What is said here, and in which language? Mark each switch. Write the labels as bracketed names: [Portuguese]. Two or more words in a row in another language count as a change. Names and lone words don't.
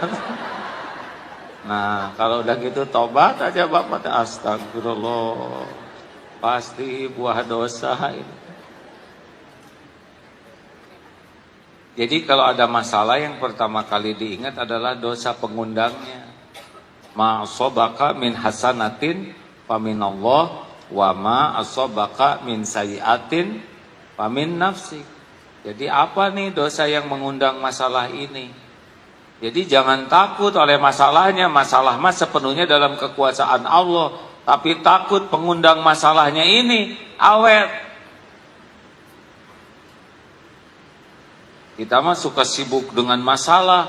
[Indonesian] Nah kalau udah gitu tobat aja Bapak. Astagfirullah. Pasti buah dosa ini. Jadi kalau ada masalah yang pertama kali diingat adalah dosa pengundangnya. [Arabic] ما أصابك من حسنة فمن الله وما أصابك من سيئة فمن نفسك. [Indonesian] Jadi apa nih dosa yang mengundang masalah ini? Jadi jangan takut oleh masalahnya. Masalah mah sepenuhnya dalam kekuasaan Allah. Tapi takut pengundang masalahnya ini awet. Kita mah suka sibuk dengan masalah.